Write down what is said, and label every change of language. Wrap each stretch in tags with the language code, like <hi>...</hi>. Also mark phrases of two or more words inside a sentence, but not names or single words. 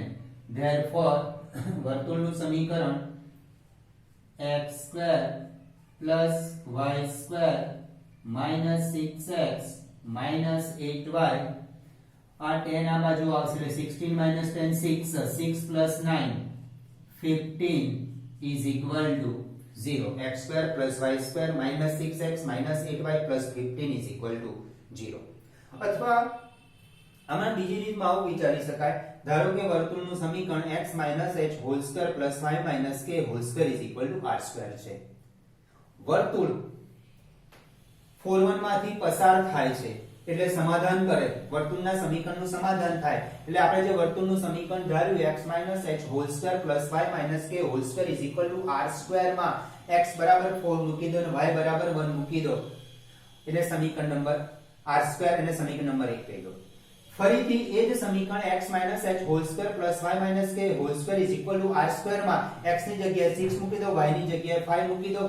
<en>Therefore</en> <gu>વર્તુળનું સમીકરણ</gu> <en>x² plus y² minus 6x minus 8y</en> <gu>આ 10 આ બાજુ આવશે</gu> <en>16 minus 10 6 6 plus 9 15 is equal to 0. x² plus y² minus 6x minus 8y plus 15 is equal to 0.</en> <gu>અથવા આમાં બીજી રીતમાં આવું વિચારી શકાય. ધારો કે વર્તુળનું સમીકરણ</gu> <en>x minus h whole square plus y minus k whole square is equal to r²</en> <gu>છે. વર્તુળ 4 માંથી પસાર થાય છે એટલે સમાધાન કરે, વર્તુળના સમીકરણનું સમાધાન થાય એટલે આપણે જે વર્તુળનું સમીકરણ ધાર્યું</gu> <en>x h whole square plus y minus k whole square is equal to r²</en> <gu>માં x બરાબર 4 મૂકી દો અને y બરાબર 1 મૂકી દો એટલે સમીકરણ નંબર r² અને સમીકરણ નંબર 1 કહી દો. ફરીથી એ જ સમીકરણ</gu> <en>x - h whole square plus y - k whole square is equal to r square</en> <gu>માં x ની જગ્યાએ 6 મૂકી દો, y ની જગ્યાએ 5 મૂકી દો.</gu>